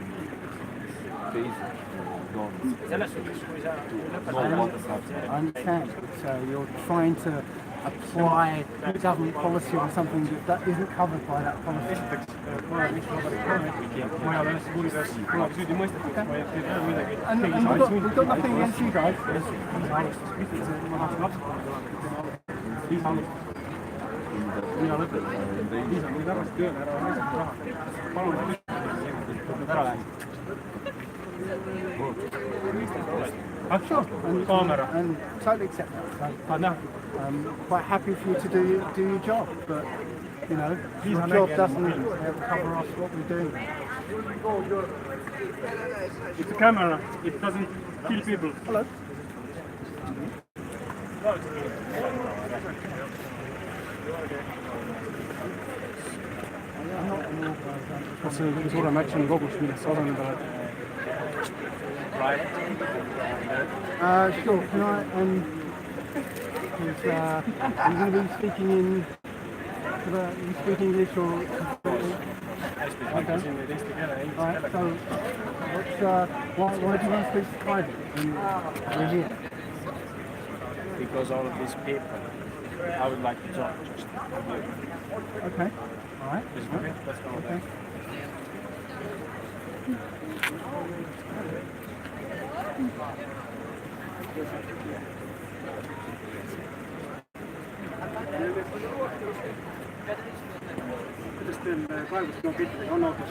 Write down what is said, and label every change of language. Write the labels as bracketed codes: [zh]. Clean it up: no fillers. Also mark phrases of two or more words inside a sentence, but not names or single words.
[et] Selles suhtes, kui sa [en] I understand. So you're trying to apply government policy on something that isn't covered by that policy. And we've got nothing against you guys. [et] Mina lõpetan. Liisa, tuli tagasi tööle, ära lihtsalt raha. Palun, et ära lähen. [en] Sure. And totally accept that. Quite happy for you to do your job, but your job doesn't cover us what we're doing. It's a camera. It doesn't kill people. Hello. [et] Kas see on kõige suurem action kogus, millest sa osaleda oled? [en] Sure. Can I? Are you going to be speaking in? You speak English or? Okay. Alright. So, why do you want to speak private? We're here. Because all of these people, I would like to talk just with you. Okay. Alright. Is it okay? Let's go with that. [et] Kuidas teil kaebusblankettidega on autos?